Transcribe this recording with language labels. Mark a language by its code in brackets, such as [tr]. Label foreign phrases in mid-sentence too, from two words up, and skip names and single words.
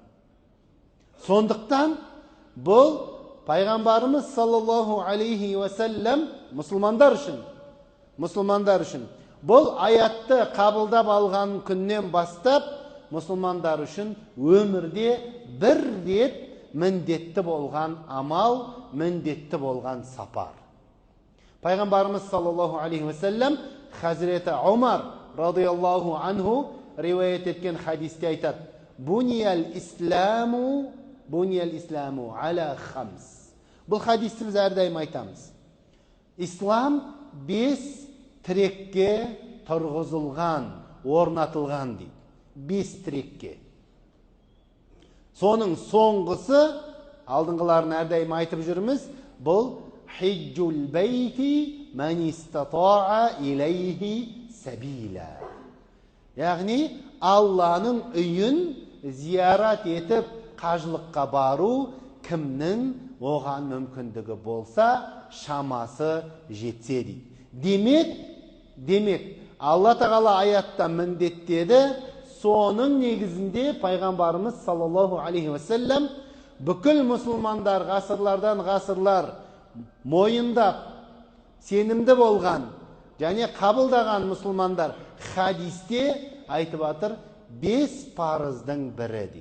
[kk] Сондықтан бұл Пайғамбарымыз [ar] صلى الله عليه وسلم [kk] мұсылмандар үшін бұл аятты қабылдап алған күннен бастап мұсылмандар үшін өмірде бір рет міндетті болған амал, міндетті болған сапар. Пайғамбарымыз [ar] صلى الله عليه وسلم [kk] Хазіреті Умар [ar] رضي الله عنه [kk] риуаят еткен хадисте айтады: [ar] بني الإسلام على خمس. [kk] Бұл хадисті біз әрдайым айтамыз. Ислам 5 тірекке тұрғызылған, орнатылған дейді. 5 тірекке. Соның соңғысы, алдыңғыларын әрдайым айтып жүрміз, бұл [ar] حج البيت من استطاع إليه سبيلا. [kk] Яғни Алланың үйін зиярат етіп қажылыққа бару кімнің оған мүмкіндігі болса, шамасы жетсе дейді. Демек, Алла тағала аятта міндеттеді, соның негізінде Пайғамбарымыз [ar] صلى الله عليه وسلم [kk] бүкіл мұсылмандар ғасырлардан ғасырлар мойындап, сенімді болған және қабылдаған мұсылмандар хадисте айтып жатыр 5 парыздың бірі дейді.